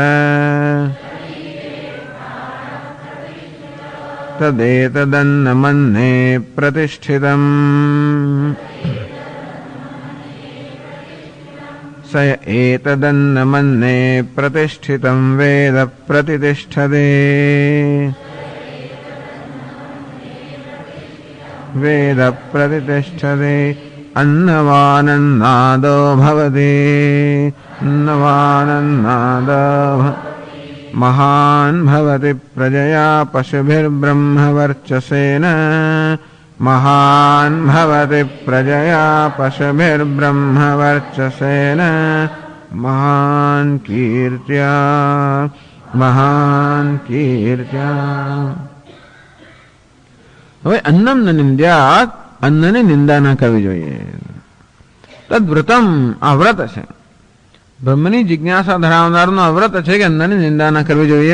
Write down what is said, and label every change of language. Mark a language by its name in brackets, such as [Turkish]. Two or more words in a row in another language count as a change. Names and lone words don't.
[Sanskrit] તદેતદન્નમન્ને પ્રતિષ્ઠિતમ સ એતદન્નમન્ને પ્રતિષ્ઠિતમ વેદ પ્રતિષ્ઠતે વેદ પ્રતિષ્ઠતે अन्नवानन्नादो भवति अन्नवानन्नादो महान् भवति प्रजया पशुभिर्ब्रह्मवर्चसेन महान् भवति प्रजया पशुभिर्ब्रह्मवर्चसेन महान् कीर्त्या [Gujarati] હવે [Sanskrit] અન્નમ ન નિંદ્યાત, [Gujarati] અન્નને નિંદા ના કરવી જોઈએ. તદ્વ્રતમ, આ વ્રત છે, બ્રહ્મની જિજ્ઞાસા ધરાવનારનું આ વ્રત છે કે અન્નની નિંદા ના કરવી જોઈએ.